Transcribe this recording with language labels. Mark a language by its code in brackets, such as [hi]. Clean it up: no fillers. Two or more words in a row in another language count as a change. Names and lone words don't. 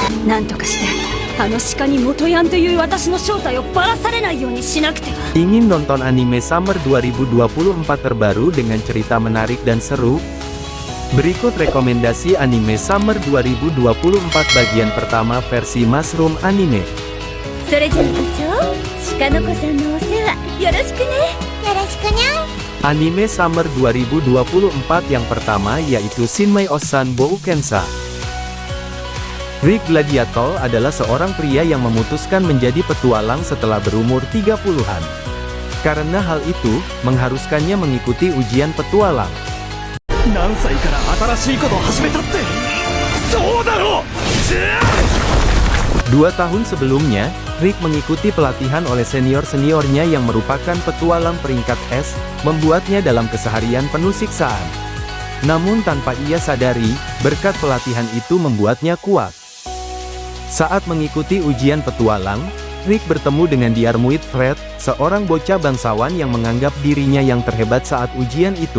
[ja] なんとかしてあの鹿に元ヤンという私の正体をばらされないようにしなくては。 [id] Ingin nonton anime Summer 2024 terbaru dengan cerita menarik dan seru? Berikut rekomendasi anime Summer 2024 bagian pertama versi Mushroom Anime. [ja] それじゃあ部長、鹿の子さんのお世話よろしくね。よろしくにゃん。 [id] Anime Summer 2024 yang pertama yaitu Shinmei Osan Boukensa. Rick Gladiator adalah seorang pria yang memutuskan menjadi petualang setelah berumur 30-an. Karena hal itu, mengharuskannya mengikuti ujian petualang. [ja] 何歳から新しいことを始めたって、そうだろう。 [id] 2 tahun sebelumnya, Rick mengikuti pelatihan oleh senior-seniornya yang merupakan petualang peringkat S, membuatnya dalam keseharian penuh siksaan. Namun tanpa ia sadari, berkat pelatihan itu membuatnya kuat. Saat mengikuti ujian petualang, Rick bertemu dengan Diarmuid Fred, seorang bocah bangsawan yang menganggap dirinya yang terhebat saat ujian itu.